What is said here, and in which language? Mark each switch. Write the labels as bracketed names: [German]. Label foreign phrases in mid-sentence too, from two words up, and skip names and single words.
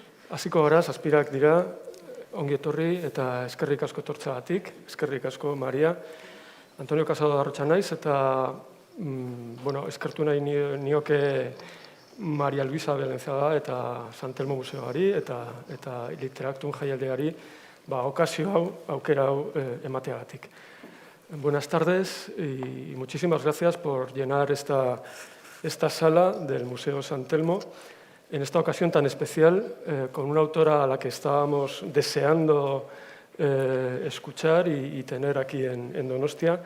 [Basque] Hasiko gara, zazpirak dira, ongi etorri eta eskerrik asko etortzeagatik, eskerrik asko Maria. Antonio Casado Arrotxa naiz eta eskertu nahi nioke Maria Luisa Belenzaga eta San Telmo Museoari eta Literaktun jaialdiari okazio hau, aukera hau emateagatik. [Spanish] Buenas tardes y muchísimas gracias por llenar esta sala del Museo San Telmo en esta ocasión tan especial con una autora a la que estábamos deseando escuchar y tener aquí en Donostia.